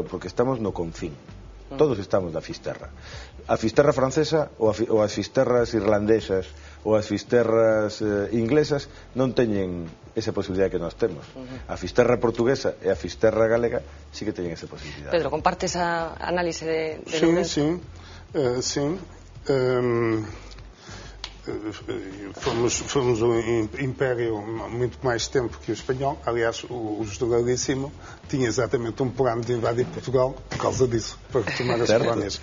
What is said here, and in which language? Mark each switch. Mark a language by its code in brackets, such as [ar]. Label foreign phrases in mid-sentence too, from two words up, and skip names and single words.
[gl] Porque estamos no confín. Todos estamos na Fisterra. A Fisterra francesa ou as Fisterras irlandesas ou as Fisterras inglesas non teñen esa posibilidade que nós temos. A Fisterra portuguesa e a Fisterra galega sí que teñen esa posibilidade. Pedro, compartes a análise de [pt] Lourenço? Sim. Fomos um império muito mais tempo que o espanhol. Aliás, o Generalíssimo tinha exatamente um plano de invadir Portugal por causa disso, para retomar as colónias.